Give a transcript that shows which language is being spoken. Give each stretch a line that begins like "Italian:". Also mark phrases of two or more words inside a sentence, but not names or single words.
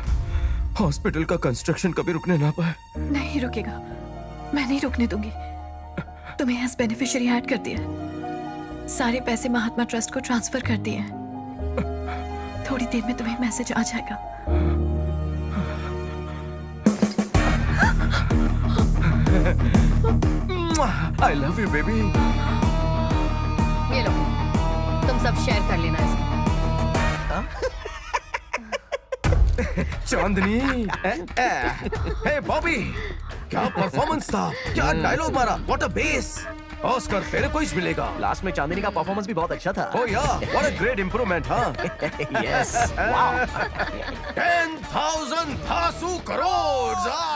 Hindi: हॉस्पिटल का कंस्ट्रक्शन कभी रुकने ना पाए। नहीं रुकेगा, मैं नहीं रुकने दूंगी। तुम्हें
English: as beneficiary add
Hindi: कर दिया, सारे पैसे महात्मा ट्रस्ट को ट्रांसफर कर दिए। थोड़ी देर में तुम्हें मैसेज आ जाएगा।
English: I love you, baby.
Hindi: ये लो, तुम सब शेयर कर लेना इसको। चांदनी, हे बॉबी, क्या परफॉर्मेंस था, क्या डायलॉग मारा,
English: what a base.
Hindi: ऑस्कर तेरे को ही मिलेगा। लास्ट में चांदनी का परफॉर्मेंस भी बहुत अच्छा था।
English: Oh yeah, what a great improvement,
Hindi: हाँ?
English: Yes, wow.
Hindi: 10,000 धासु करोड़।